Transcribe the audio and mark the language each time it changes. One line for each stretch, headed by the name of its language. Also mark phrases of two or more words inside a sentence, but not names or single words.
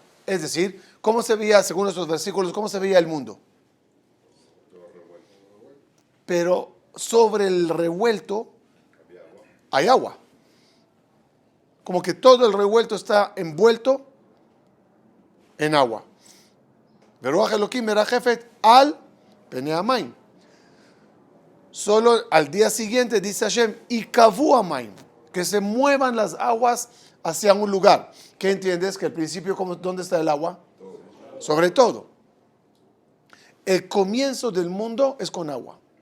Spanish: Es decir, ¿cómo se veía, según estos versículos, cómo se veía el mundo? Pero sobre el revuelto hay agua. Como que todo el revuelto está envuelto en agua.
Hebrew: ורוח אלוקים מרחפת על פני המים.
Spanish: Solo al día siguiente dice Hashem, y
Hebrew: יקוו המים,
Spanish: que se muevan las aguas hacia un lugar. ¿Qué entiendes? Que al principio, ¿dónde está el agua? Sobre todo. El comienzo del mundo es con agua.